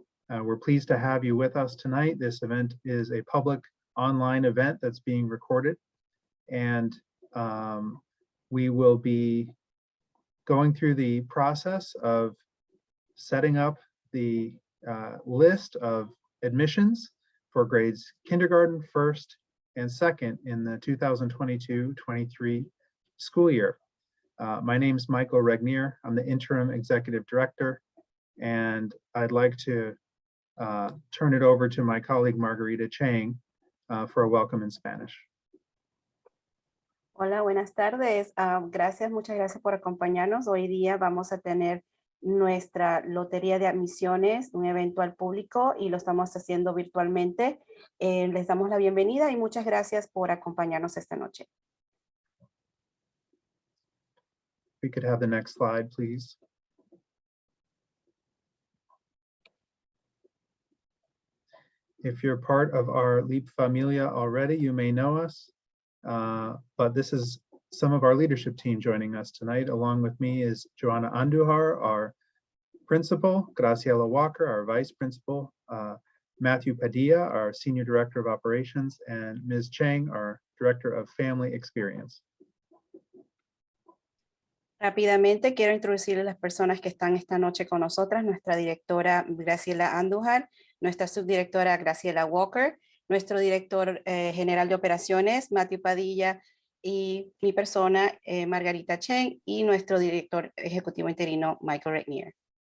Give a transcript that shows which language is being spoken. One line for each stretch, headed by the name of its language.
English: We're pleased to have you with us tonight. This event is a public online event that's being recorded, and we will be going through the process of setting up the list of admissions for grades kindergarten, first, and second in the 2022-23 school year. My name is Michael Regnier. I'm the interim executive director, and I'd like to turn it over to my colleague Margarita Chang for a welcome in Spanish.
Spanish: Hola, buenas tardes. Muchas gracias por acompañarnos. Hoy día vamos a tener nuestra lotería de admisiones, un evento al público, y lo estamos haciendo virtualmente. Les damos la bienvenida y muchas gracias por acompañarnos esta noche.
English: We could have the next slide, please. If you're part of our LEEP familia already, you may know us, but this is some of our leadership team joining us tonight. Along with me is Joanna Andujar, our principal, Graciela Walker, our vice principal, Matthew Padilla, our senior director of operations, and Ms. Chang, our director of family experience.
Spanish: Rápidamente quiero introducirles a las personas que están esta noche con nosotras: nuestra directora Graciela Andujar, nuestra subdirectora Graciela Walker, nuestro director general de operaciones Matthew Padilla, y mi persona Margarita Chen, y nuestro director ejecutivo interino Michael Regnier.